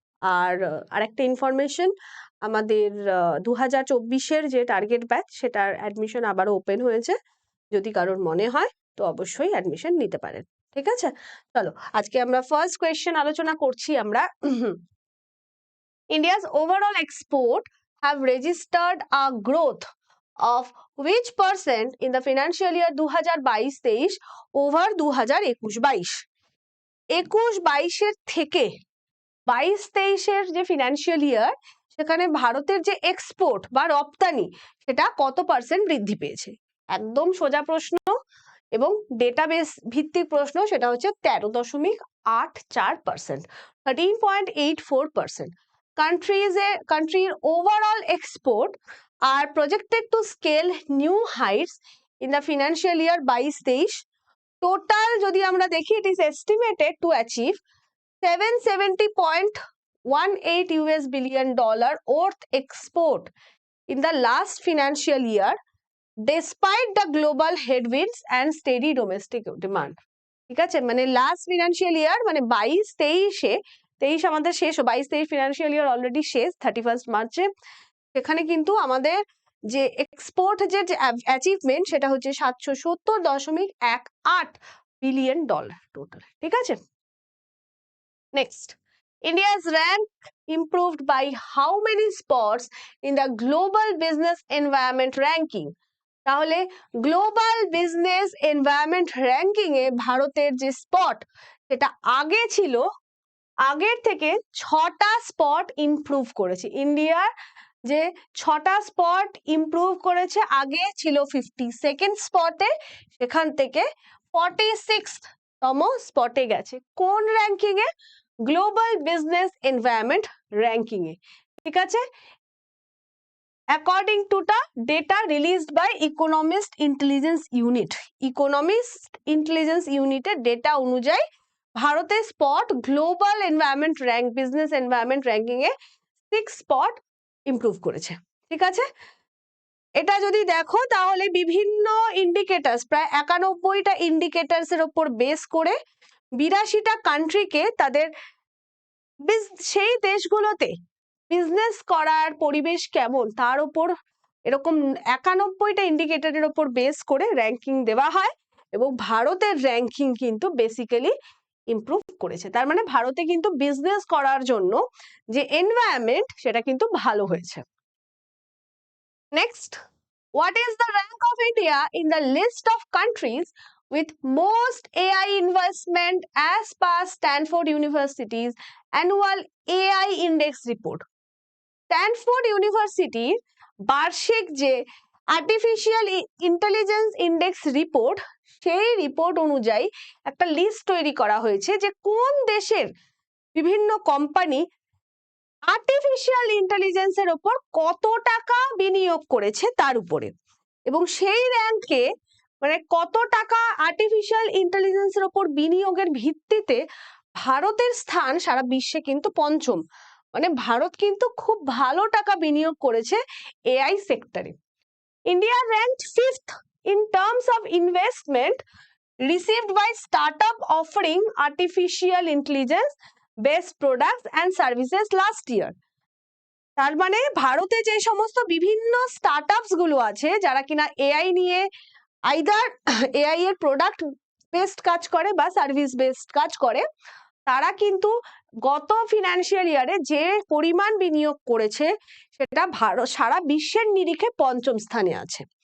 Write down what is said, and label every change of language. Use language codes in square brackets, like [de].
[bn] আর আরেকটা ইনফরমেশন, আমাদের 2024-এর যে টার্গেট ব্যাচ সেটার অ্যাডমিশন আবারও ওপেন হয়েছে। যদি কারোর মনে হয় তো অবশ্যই অ্যাডমিশন নিতে পারেন। ঠিক আছে, চলো আজকে আমরা ফার্স্ট কোয়েশ্চেন আলোচনা করছি আমরা। [en] India's overall export have registered a growth of which percent in the financial year 2022-23 over 2021-22? [bn] 21-22-এর থেকে 22-23-এর যে ফিনান্সিয়াল ইয়ার, সেখানে ভারতের যে এক্সপোর্ট বা রপ্তানি সেটা কত পার্সেন্ট বৃদ্ধি পেয়েছে? একদম সোজা প্রশ্ন এবং ডেটাবেস ভিত্তিক প্রশ্ন। সেটা হচ্ছে 13.84%, 13.84%. [en] Country's overall export are projected to scale new heights in the financial year 22-23. [bn] Total যদি আমরা দেখি, [en] it is estimated to achieve $770.18 billion worth export in the last financial year, despite the global headwinds and steady domestic demand. [bn] ঠিক আছে, মানে last financial year মানে 22-23-এ, 23 আমাদের শেষ, 22-23 financial year already শেষ 31 মার্চে। সেখানে কিন্তু আমাদের যে এক্সপোর্ট যে অ্যাচিভমেন্ট সেটা হচ্ছে $770.18 বিলিয়ন টোটাল। ঠিক আছে, [en] Next, India's rank improved by how many spots in the global business environment ranking? [bn] তাহলে গ্লোবাল বিজনেস এনভায়রনমেন্ট র্যাঙ্কিং এ ভারতের যে স্পট সেটা আগে ছিল, আগের থেকে 6টা স্পট ইমপ্রুভ করেছে। ইন্ডিয়ার যে 6টা স্পট ইমপ্রুভ করেছে, আগে ছিল 52nd স্পটে, সেখান থেকে 46তম স্পটে গেছে। কোন র্যাঙ্কিং এ? গ্লোবাল বিজনেস এনভায়রনমেন্ট র্যাঙ্কিং এ। ঠিক আছে, [en] according to the data released by Economist Intelligence Unit. [bn] Economist Intelligence Unit এর ডেটা অনুযায়ী ভারতের spot global environment rank, business environment ranking এ 6 স্পট ইমপ্রুভ করেছে। ঠিক আছে, এটা যদি দেখো তাহলে বিভিন্ন ইন্ডিকেটার্স, প্রায় 91টা ইন্ডিকেটার্স এর উপর বেস করে 82টা কান্ট্রিকে তাদের সেই দেশগুলোতে বিজনেস করার পরিবেশ কেমন তার উপর এরকম 91টা ইন্ডিকেটরের উপর বেস করে র্যাঙ্কিং দেওয়া হয়, এবং ভারতের র্যাঙ্কিং কিন্তু বেসিক্যালি ইমপ্রুভ করেছে। তার মানে ভারতে কিন্তু বিজনেস করার জন্য যে এনভায়রনমেন্ট সেটা কিন্তু ভালো হয়েছে। [en] Next, what is the rank of India in the list of countries with most AI investment as per Stanford University's annual AI Index report? [bn] Stanford ইউনিভার্সিটির বার্ষিক যে আর্টিফিশিয়াল ইন্টেলিজেন্স ইন্ডেক্স রিপোর্ট, সেই রিপোর্ট অনুযায়ী একটা লিস্ট তৈরি করা হয়েছে যে কোন দেশের বিভিন্ন কোম্পানি আর্টিফিশিয়াল ইন্টেলিজেন্সের উপর কত টাকা বিনিয়োগ করেছে তার উপরে, এবং সেই র্যাঙ্কে মানে কত টাকা আর্টিফিশিয়াল ইন্টেলিজেন্সের উপর বিনিয়োগের ভিত্তিতে ভারতের স্থান সারা বিশ্বে কিন্তু পঞ্চম। মানে ভারত কিন্তু খুব ভালো টাকা বিনিয়োগ করেছে এআই সেক্টরে। [en] India ranked 5th in terms of investment received by startup offering artificial intelligence based products and services last year. [bn] তার মানে ভারতে যে সমস্ত বিভিন্ন স্টার্টআপস গুলো আছে যারা কিনা এআই নিয়ে আইদার এআই এর প্রোডাক্ট বেসড কাজ করে বা সার্ভিস বেসড কাজ করে, তারা কিন্তু গত ফিনান্সিয়াল ইয়ারে যে পরিমাণ বিনিয়োগ করেছে সেটা ভারত সারা বিশ্বের নিরিখে পঞ্চম স্থানে আছে।